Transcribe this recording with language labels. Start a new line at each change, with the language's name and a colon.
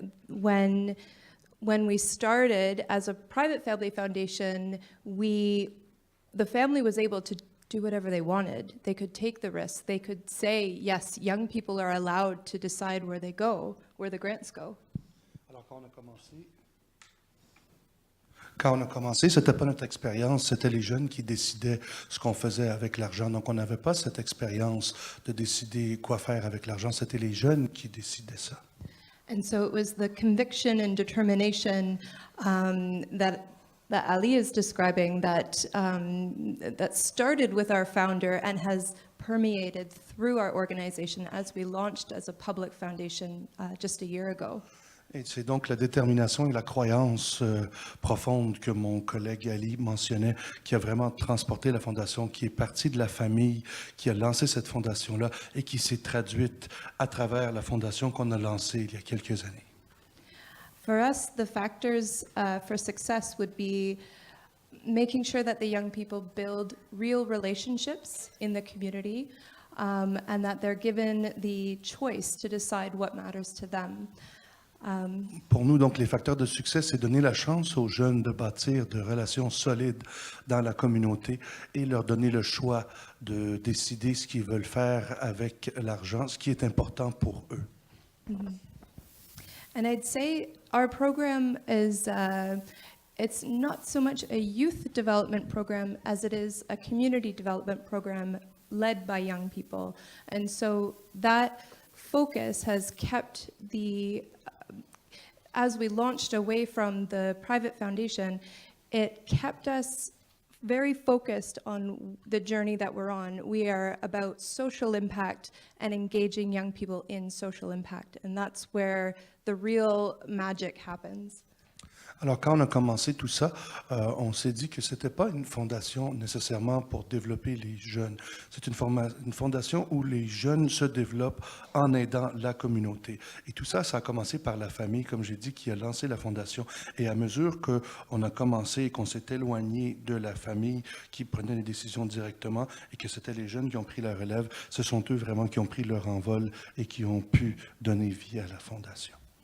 English: When we started as a private family foundation, the family was able to do whatever they wanted. They could take the risks. They could say, yes, young people are allowed to decide where they go, where the grants go.
French: Alors, quand on a commencé, ce n'était pas notre expérience, c'était les jeunes qui décidaient ce qu'on faisait avec l'argent. Donc, on n'avait pas cette expérience de décider quoi faire avec l'argent, c'était les jeunes qui décidaient ça.
English: And so it was the conviction and determination that Ali is describing that started with our founder and has permeated through our organization as we launched as a public foundation just a year ago.
French: Et c'est donc la détermination et la croyance profonde que mon collègue Ali mentionnait qui a vraiment transporté la fondation, qui est partie de la famille, qui a lancé cette fondation-là et qui s'est traduite à travers la fondation qu'on a lancée il y a quelques années.
English: For us, the factors for success would be making sure that the young people build real relationships in the community and that they're given the choice to decide what matters to them.
French: Pour nous, donc, les facteurs de succès, c'est donner la chance aux jeunes de bâtir de relations solides dans la communauté et leur donner le choix de décider ce qu'ils veulent faire avec l'argent, ce qui est important pour eux. Mm-hmm.
English: And I'd say our program is, it's not so much a youth development program as it is a community development program led by young people. And so that focus has kept as we launched away from the private foundation, it kept us very focused on the journey that we're on. We are about social impact and engaging young people in social impact, and that's where the real magic happens.
French: Alors, quand on a commencé tout ça, on s'est dit que ce n'était pas une fondation nécessairement pour développer les jeunes. C'est une fondation où les jeunes se développent en aidant la communauté. Et tout ça, ça a commencé par la famille, comme j'ai dit, qui a lancé la fondation. Et à mesure qu'on a commencé et qu'on s'est éloigné de la famille qui prenait les décisions directement et que c'était les jeunes qui ont pris la relève, ce sont eux vraiment qui ont pris leur envol et qui ont pu donner vie à la fondation.